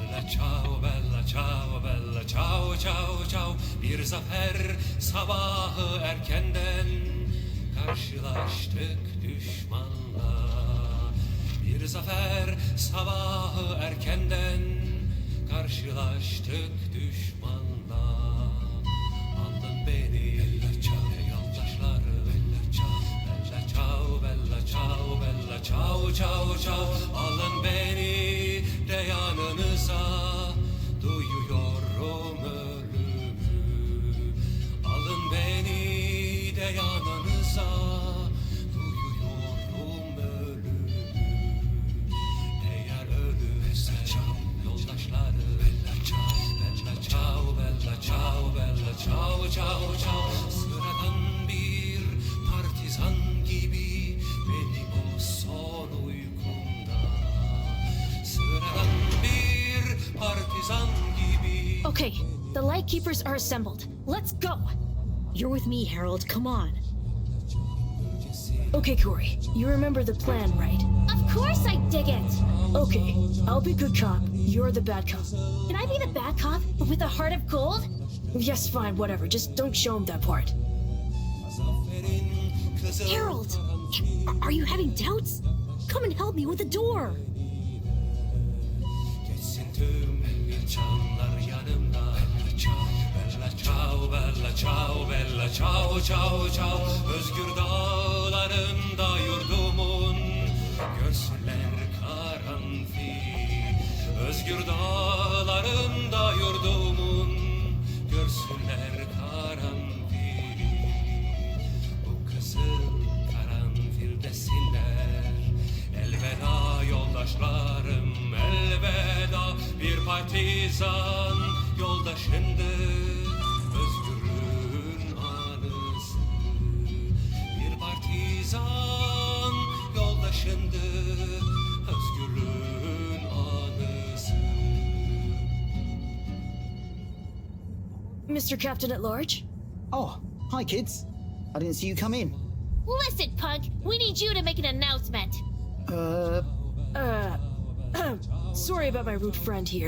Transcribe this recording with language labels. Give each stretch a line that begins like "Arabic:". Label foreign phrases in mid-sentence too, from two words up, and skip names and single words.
Italian: ciao bella ciao ciao ciao.
Turkish: Bir zafer sabahı erkenden karşılaştık düşmanla. Bir zafer sabahı erkenden karşılaştık düşmanla. Aldın beni yoldaşları
Italian: bella ciao bella ciao ciao ciao.
Turkish: Alın beni de yanınıza, duyuyorum ölümü. Alın beni de yanınıza, duyuyorum ölümü. Eğer ölürse yoldaşları
Italian: bella ciao bella ciao ciao ciao.
Turkish: Sıradan bir partizan gibi benim o son uykumda. Sıradan bir partizan gibi.
English: Okay, the Lightkeepers are assembled. Let's go! You're with me, Harold. Come on. Okay, Corey, you remember the plan, right? Of course I dig it! Okay, I'll be good cop. You're the bad cop. Can I be the bad cop, but with a heart of gold? Yes, fine, whatever. Just don't show him that part. Harold! Are you having doubts? Come and help me with the door.
Turkish: Geçsin tüm insanlar yanımda.
Italian: Bella ciao bella ciao bella ciao ciao ciao.
Turkish: Özgür dağlarında yurdumun, görsünler karanfil. Özgür dağlarında yurdumun, görsünler karanfil. Bu kızıl karanfil desinler. Elveda yoldaşlarım, elveda. Bir partizan yoldaşındır, özgürlüğün anısı. Bir partizan yoldaşındır, özgürlüğün anısı.
English: Mr. Captain at Large? Oh, hi kids. I didn't see you come in. Listen, punk, we need you to make an announcement. Sorry about my rude friend here.